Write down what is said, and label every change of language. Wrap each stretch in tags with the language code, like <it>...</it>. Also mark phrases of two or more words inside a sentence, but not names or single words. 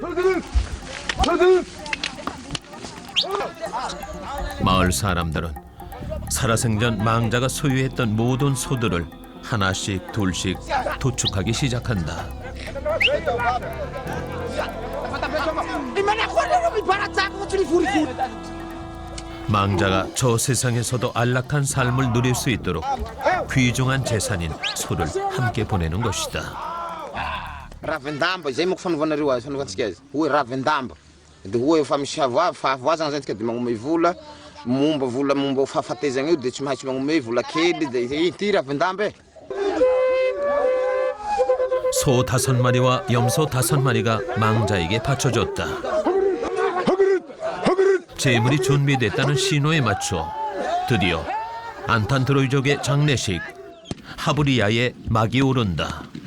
<ko>마을 사람들은 살아생전 망자가 소유했던 모든 소들을 하나씩 둘씩 도축하기 시작한다. 망자가 저 세상에서도 안락한 삶을 누릴 수 있도록 귀중한 재산인 소를 함께 보내는 것이다.</ko> <mg>Ravendamba, izay manko fanaovanareo azy, fanaovantsika azy. Hoe ravendamba. Dia hoe efa misy fahavazana zany tsika dia magnome vola, momba fahafatezana io dia tsy mahaitsy magnome vola kely dia ity ravendamba e.</mg> <ko>소 5마리와 염소 5마리가 망자에게 바쳐졌다. 제물이 준비됐다는 신호에 맞춰 드디어 안탄트로이족의 장례식 하브리아의 막이 오른다.</ko>